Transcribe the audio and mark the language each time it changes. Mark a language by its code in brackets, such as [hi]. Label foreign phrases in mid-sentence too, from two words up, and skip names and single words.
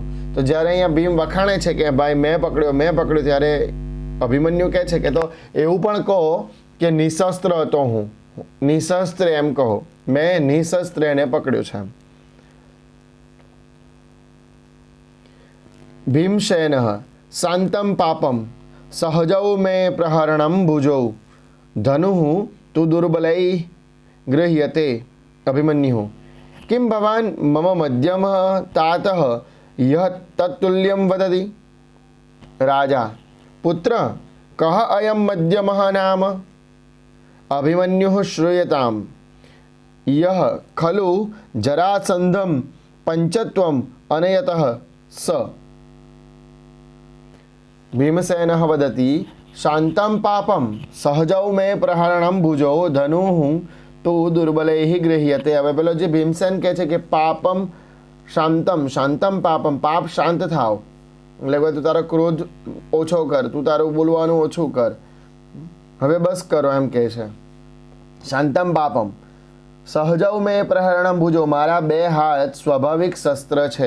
[gu] તો જ્યારે અહીંયા ભીમ વખાણે છે કે ભાઈ મેં પકડ્યો, ત્યારે અભિમન્યુ કહે છે કે તો એવું પણ કહો કે નિશસ્ત્ર હતો હું, નિશસ્ત્ર એમ કહો, મેં નિશસ્ત્ર એને પકડ્યો છે। [sa] भीमसेन शान्तम् पापम् सहजौ मे प्रहरणम् भुजौ धनुः तु दुर्बलैः गृह्यते अभिमन्युः किं भवान् मम मध्यमः तातः यः तत्तुल्यं वदति। राजा पुत्र कः अयं मध्यमः नाम। अभिमन्युः श्रूयताम् यः खलु जरासन्धं पञ्चत्वम् अनयतः स। भीमसेनः वदति शान्तं पापं सहजौ मे प्रहरणं भुजौ धनुः तो दुर्बलैः गृह्यते। [gu] હવે પેલો જે ભીમસેન કહે છે કે [sa] पापम् शान्तम् शान्तम् पापम्, [gu] પાપ શાંત થાવ, એટલે તું તારો ક્રોધ ઓછો કર, તું તારું બોલવાનું ઓછું કર, હવે બસ કરો એમ કહે છે. [sa] शान्तम् पापम् सहजौ मे प्रहरणम् भुजौ, [gu] મારા બે હાથ સ્વાભાવિક શસ્ત્ર છે.